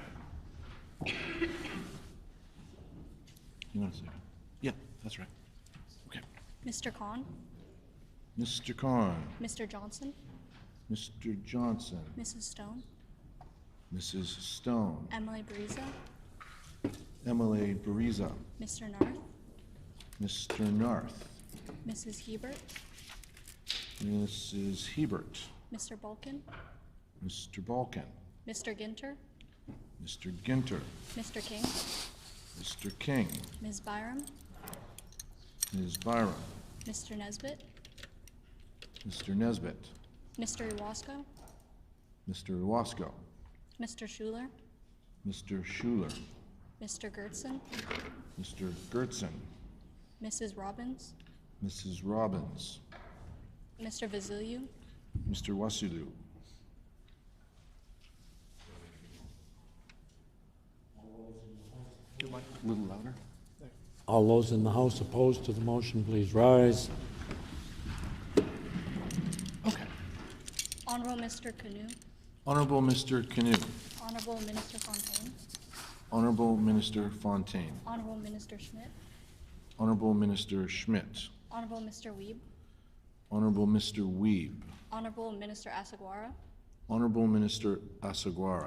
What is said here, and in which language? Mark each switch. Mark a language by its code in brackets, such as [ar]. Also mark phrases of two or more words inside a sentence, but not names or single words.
[en] You want a second? Yeah, that's right. Okay. Mr. Khan, Mr. Khan, Mr. Johnson, Mr. Johnson, Mrs. Stone, Mrs. Stone, Emily Bariza, Emily Bariza, Mr. Narth, Mr. Narth, Mrs. Hebert, Mrs. Hebert, Mr. Balkin, Mr. Balkin, Mr. Ginter, Mr. Ginter, Mr. King, Mr. King, Ms. Byram, Ms. Byram, Mr. Nesbitt, Mr. Nesbitt, Mr. Iwasko, Mr. Iwasko, Mr. Schuler, Mr. Schuler, Mr. Gertson, Mr. Gertson, Mrs. Robbins, Mrs. Robbins, Mr. Vasiliu, Mr. Wasilu. A little louder. All those in the House opposed to the motion, please rise. Okay. Honourable Mr. Canoe, Honourable Mr. Canoe, Honourable Minister Fontaine, Honourable Minister Fontaine, Honourable Minister Schmidt, Honourable Minister Schmidt, Honourable Mr. Wiebe, Honourable Mr. Wiebe, Honourable Minister Asagwara, Honourable Minister Asagwara,